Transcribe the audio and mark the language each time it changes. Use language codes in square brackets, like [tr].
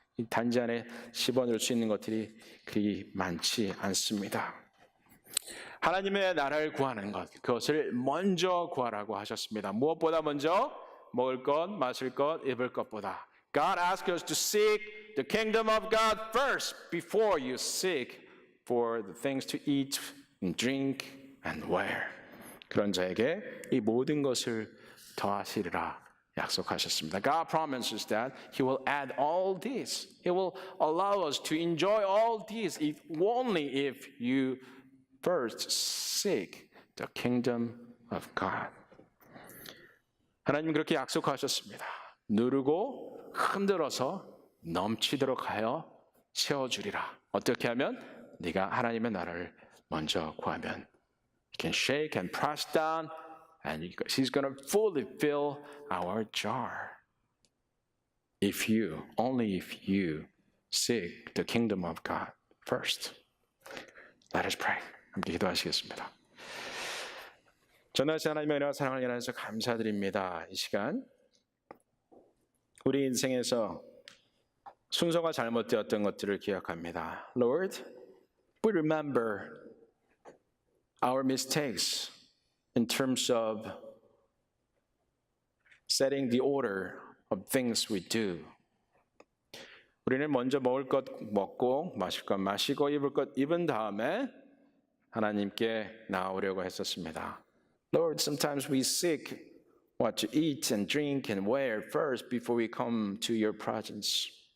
[ko] 이 단지 안에 집어넣을 수 있는 것들이 그리 많지 않습니다. 하나님의 나라를 구하는 것, 그것을 먼저 구하라고 하셨습니다. 무엇보다 먼저? 먹을 것, 마실 것, 입을 것보다. [en] God asks us to seek the kingdom of God first before you seek for the things to eat and drink and wear. [ko] 그런 자에게 이 모든 것을 더하시리라 약속하셨습니다. [en] God promises that He will add all this. He will allow us to enjoy all this only if you first seek the kingdom of God. [ko] 하나님 그렇게 약속하셨습니다. 누르고 흔들어서 넘치도록 하여 채워주리라. 어떻게 하면? 네가 하나님의 나라를 먼저 구하면. [en] You can shake and press down and He's going to fully fill our jar. Only if you seek the kingdom of God first. Let us pray. [ko] 함께 기도하시겠습니다. 전하신 하나님의 은혜와 사랑을 인하여서 감사드립니다. 이 시간 우리 인생에서 순서가 잘못되었던 것들을 기억합니다. [en] Lord, we remember our mistakes in terms of setting the order of things we do. [ko] 우리는 먼저 먹을 것 먹고 마실 것 마시고 입을 것 입은 다음에 하나님께 나아오려고 했었습니다. [en] Lord, sometimes we seek what to eat and drink and wear first before we come to your presence.